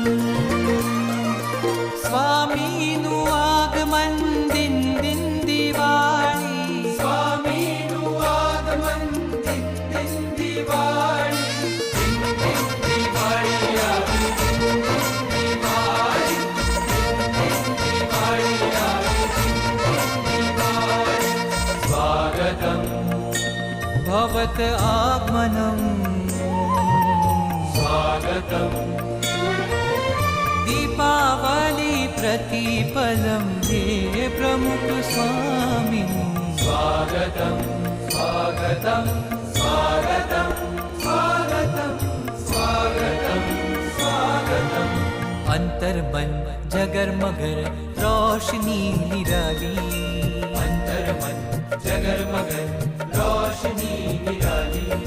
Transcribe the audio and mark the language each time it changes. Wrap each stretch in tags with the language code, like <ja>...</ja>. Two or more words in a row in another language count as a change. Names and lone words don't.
<gu>સ્વામીનું આગમન દિન દિન દિવાળી, સ્વામીનું આગમન દિન દિન દિવાળી, દિન દિન દિવાળી આવી, દિન દિન દિવાળી, દિન દિન દિવાળી આવી, દિન દિન દિવાળી.</gu> <hi>स्वागतम भवत आगमनम, स्वागतम दीपावली प्रतिपलम, हे प्रमुख स्वामी. स्वागतम स्वागतम स्वागतम स्वागतम स्वागतम स्वागतम. अंतर मन जगर मगर रोशनी निराली, अंतर मन जगर मगर रोशनी निराली.</hi>